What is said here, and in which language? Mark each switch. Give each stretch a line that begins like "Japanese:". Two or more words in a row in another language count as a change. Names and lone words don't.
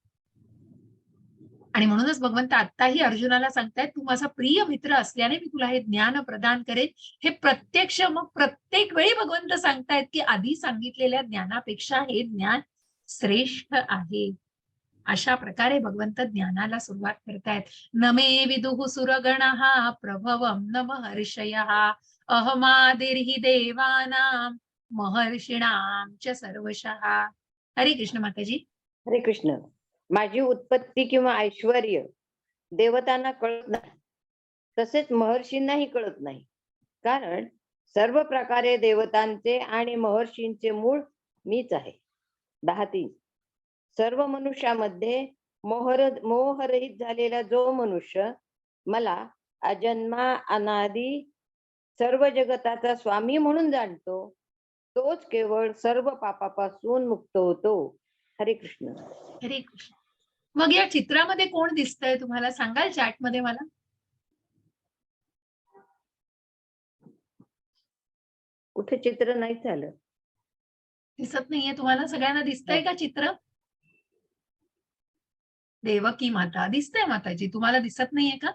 Marathi: आणि म्हणूनच भगवंत आत्ताही अर्जुनाला सांगतायत, तू माझा प्रिय मित्र असल्याने मी तुला हे ज्ञान प्रदान करेन. हे प्रत्यक्ष मग प्रत्येक वेळी भगवंत सांगतायत की आधी सांगितलेल्या ज्ञानापेक्षा हे ज्ञान श्रेष्ठ आहे. अशा प्रकारे भगवंत ज्ञानाला सुरुवात करतायत.
Sanskrit: नमे विदुः सुरगणः प्रभवं न महर्षयः अहमादिर्हि देवानां महर्षिणां च सर्वशः.
Marathi: हरे कृष्ण माताजी. हरे कृष्ण. माझी उत्पत्ती किंवा ऐश्वर्य देवतांना कळत नाही, तसेच महर्षींनाही कळत नाही, कारण सर्व प्रकारे देवतांचे आणि महर्षींचे मूळ मीच आहे. 10:3. सर्व मनुष्यामध्ये मोहरहित झालेला जो मनुष्य मला अजन्मा अनादी सर्व जगताचा स्वामी म्हणून जाणतो, तोच केवळ सर्व पापापासून मुक्त होतो. हरे कृष्ण. हरे कृष्ण. मग या चित्रामध्ये कोण दिसतंय तुम्हाला, सांगाल चॅटमध्ये मला? कुठे चित्र नाही झालं, दिसत नाहीये तुम्हाला? सगळ्यांना दिसतंय का चित्र? देवकी माता दिसतंय माताजी, तुम्हाला दिसत नाहीये का?